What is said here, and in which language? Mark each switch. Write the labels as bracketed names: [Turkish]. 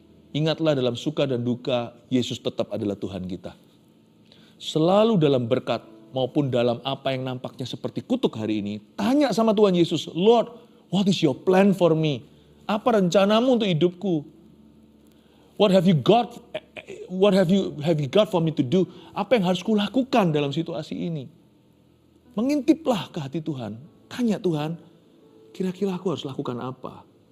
[Indonesian] Ingatlah dalam suka dan duka, Yesus tetap adalah Tuhan kita. Selalu dalam berkat maupun dalam apa yang nampaknya seperti kutuk hari ini, tanya sama Tuhan Yesus, [English] Lord, what is your plan for me? [Indonesian] Apa rencanamu untuk hidupku? [English] What have you got? What have you got for me to do? [Indonesian] Apa yang harus kulakukan dalam situasi ini? Mengintiplah ke hati Tuhan. Tanya Tuhan, kira-kira aku harus lakukan apa?